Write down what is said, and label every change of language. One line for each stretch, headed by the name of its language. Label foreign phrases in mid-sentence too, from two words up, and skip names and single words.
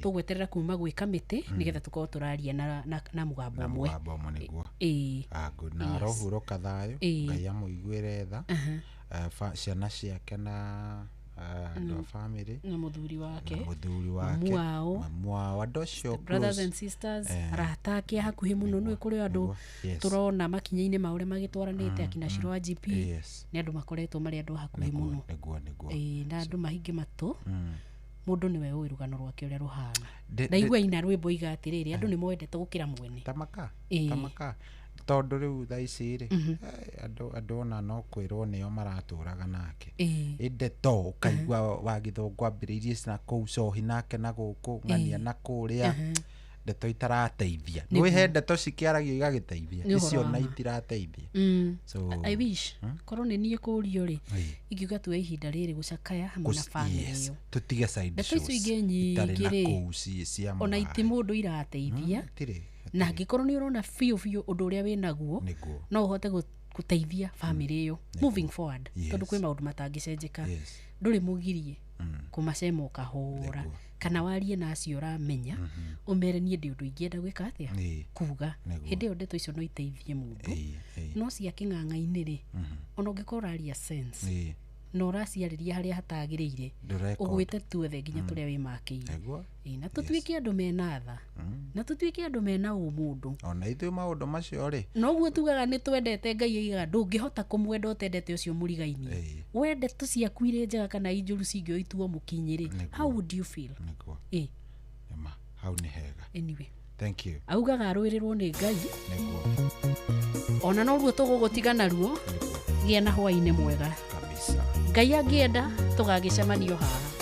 Kikuyu: tũgweterera kuma gwĩ kamĩtĩ, Mm. nĩgetha tũkorwo tũraria na, na, na mũgambo Na ũmwe. mũgambo ũmwe nĩguo. Ĩĩ. Ah, good. Na Yes. arohurũka thayũ, Ĩĩ. Ngai amũigue retha. Aha. Eh, fa-, ciana ciake na, eh, andũ a Mm. bamĩrĩ. Na mũthuri wake. Na mũthuri Mamu wake. wao. Mamu wao. Andũ acio
English: Brothers close. and sisters,
Kikuyu: Eh, arata ake a hakuhĩ mũno, nĩ kũrĩ andũ nĩguo, yes. tũrona makinya-inĩ ma ũrĩa magĩtwaranĩte, Mm, akina mm. Shirwa G P. Yes. Nĩ andũ makoretwo marĩ andũ a hakuhĩ Nĩguo, mũno. nĩguo, nĩguo. Ĩĩ, na andũ mahinge matũ. Mm. Mũndũ nĩwe ũĩ rũgano rwake ũrĩa rũhana. De-, Ndaigua de- ina rwĩmbo iga atĩrĩrĩ, andũ Eh. nĩ moendete gũkĩra mwene. Ta maka, Ĩĩ. ta maka. Tondũ rĩu thaa ici rĩ, Mhm. eh, andũ, andũ ona no kwĩrwo nĩo maratũraga nake. Ĩĩ. Ĩ ndeto, ũkaigua Aha. wa Gĩthũngũ ambĩrĩirie na kũu cohi nake na gũkũ, ng'ania Ĩĩ. na kũrĩa. Aha. Ndeto itarateithia. Nĩguo. Nĩ wĩhe ndeto cikĩaragio igagĩteithia. Nĩ ũhoro Icio wa na ma. itirateithia.
English: Mm. So, I, I wish. hmm?
Kikuyu: Korwo nĩ niĩ kũũrio rĩ, Ĩĩ. ingiuga tu ihinda rĩrĩ gũcakaya hamwe na Gũc-, family yes. ĩyo. Tũtige side Ndeto icio shows. ingĩ nyingĩ Itarĩ na rĩ, kũu ci-, cia ona mũhari. iti mũndũ irateithia. Mm, itirĩ, Na itirĩ. angĩkorwo nĩ ũrona biũ biũ ũndũ ũrĩa wĩ naguo, Nĩguo. no ũhote gũ-, gũteithia family ĩyo. Mm, nĩguo.
English: Moving forward. Yes.
Kikuyu: Tondũ kwĩ maũndũ matangĩcenjeka. Yes. Ndũrĩ mũgirie Mm. kũmacema ũkahũra. Nĩguo. Kana warie na acio ũramenya, Mhm. ũmere niĩ ndĩ ũndũ ingĩenda gwĩka atĩa? Ĩĩ. Kuga. Nĩguo. Hĩndĩ ĩyo ndeto icio no iteithie mũndũ. Ĩĩ, ĩĩ. No cia kĩng'ang'a-inĩ rĩ, Mhm. ona ũngĩkorwo ũraria sense, Ĩĩ. na ũraciarĩria harĩa hatagĩrĩire, Ndũreka ũgwĩte ũndũ. tuothe nginya Mm. tũrĩa wĩ makĩire. Nĩguo. Ĩĩ, na Yes. tũtuĩke andũ mena tha. Mm. Na tũtuĩke andũ mena ũmũndũ. Ona ithuĩ maũndũ macio rĩ. Noguo tugaga nĩ twendete Ngai aigaga, ndũngĩhota kũmwenda ũtendete ũcio mũrigainie. Ĩĩ. Wende tu ciaku irĩ njega kana i njũru cingĩoya ituo mũkinyĩ rĩ, Nĩguo.
English: how would you feel?
Kikuyu: Nĩguo. Ĩĩ. Nĩma, hau nĩ hega.
English: Anyway. Thank you.
Kikuyu: Augaga arũĩrĩrwo nĩ Ngai. Nĩguo. Ona noruo tũgũgũtiga naruo, Nĩguo. gĩa na hwaĩ-inĩ mwega. Kabisa. Ngai angĩenda, tũgagĩcemania o haha.